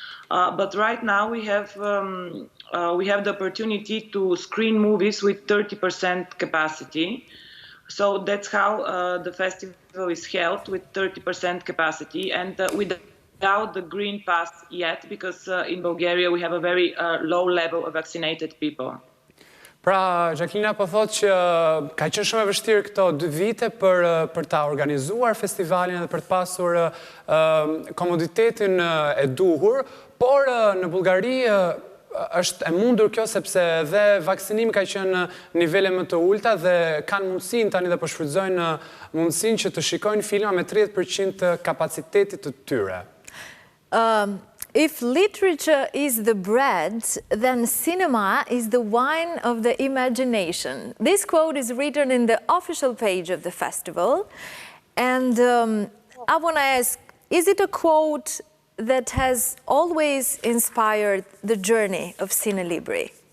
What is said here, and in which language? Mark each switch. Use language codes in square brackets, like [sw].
[en] But right now we have the opportunity to screen movies with 30% capacity. So that's how the festival is held, with 30% capacity, and without the green pass yet, because in Bulgaria we have a very low level of vaccinated people. [sq] Pra, Jacqueline po thotë që ka qenë shumë e vështirë këto 2 vite për ta organizuar festivalin dhe për të pasur komoditetin e duhur, por në Bullgari është e mundur kjo sepse dhe vaksinimi ka qenë në nivele më të ulta dhe kanë mundësinë tani dhe po shfrytëzojnë mundësinë që të shikojnë filma me 30% të kapacitetit të tyre. [en] If literature is the bread, then cinema is the wine of the imagination. This quote is written in the official page of the festival. And I want to ask, is it a quote that has always inspired the journey of Cinelibri?